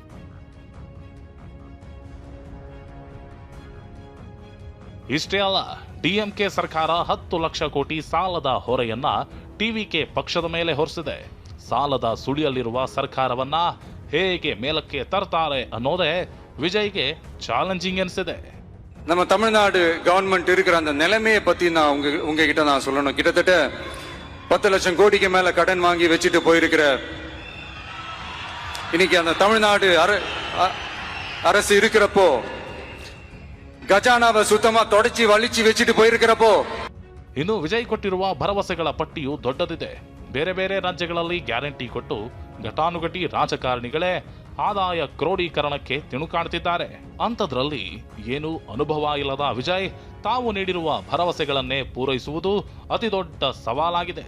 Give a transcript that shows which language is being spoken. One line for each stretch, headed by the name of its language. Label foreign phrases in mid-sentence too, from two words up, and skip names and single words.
Kannada: ಇಷ್ಟೇ ಅಲ್ಲ, ಡಿಎಂಕೆ ಸರ್ಕಾರ 10 ಲಕ್ಷ ಕೋಟಿ ಸಾಲದ ಹೊರೆಯನ್ನ ಟಿವಿಕೆ ಪಕ್ಷದ ಮೇಲೆ ಹೊರಿಸಿದೆ. ಸಾಲದ ಸುಳಿಯಲ್ಲಿರುವ ಸರ್ಕಾರವನ್ನ ಹೇಗೆ ಮೇಲಕ್ಕೆ ತರ್ತಾರೆ ಅನ್ನೋದೇ ವಿಜಯ್ಗೆ ಚಾಲೆಂಜಿಂಗ್ ಎನಿಸಿದೆ.
Tamil: நம்ம தமிழ்நாடு கவர்மெண்ட் இருக்கிற அந்த நிலைமையை பத்தி நான் உங்ககிட்ட நான் சொல்லணும். கிட்டத்தட்ட 10 லட்சம் கோடிக்கு மேல கடன் வாங்கி வச்சுட்டு போயிருக்கிற இன்னைக்கு அந்த தமிழ்நாடு அரசு இருக்கிறப்போ கஜானாவை சுத்தமா தொடைச்சு வழிச்சு வெச்சிட்டு போயிருக்கிறப்போ
Kannada: ಇನ್ನು ವಿಜಯ್ ಕೊಟ್ಟಿರುವ ಭರವಸೆಗಳ ಪಟ್ಟಿಯು ದೊಡ್ಡದಿದೆ. ಬೇರೆ ಬೇರೆ ರಾಜ್ಯಗಳಲ್ಲಿ ಗ್ಯಾರಂಟಿ ಕೊಟ್ಟು ಘಟಾನುಘಟಿ ರಾಜಕಾರಣಿಗಳೇ ಆದಾಯ ಕ್ರೋಢೀಕರಣಕ್ಕೆ ತಿಣುಕಾಡ್ತಿದ್ದಾರೆ. ಅಂಥದ್ರಲ್ಲಿ ಏನು ಅನುಭವ ಇಲ್ಲದ ವಿಜಯ್ ತಾವು ನೀಡಿರುವ ಭರವಸೆಗಳನ್ನೇ ಪೂರೈಸುವುದು ಅತಿದೊಡ್ಡ ಸವಾಲಾಗಿದೆ.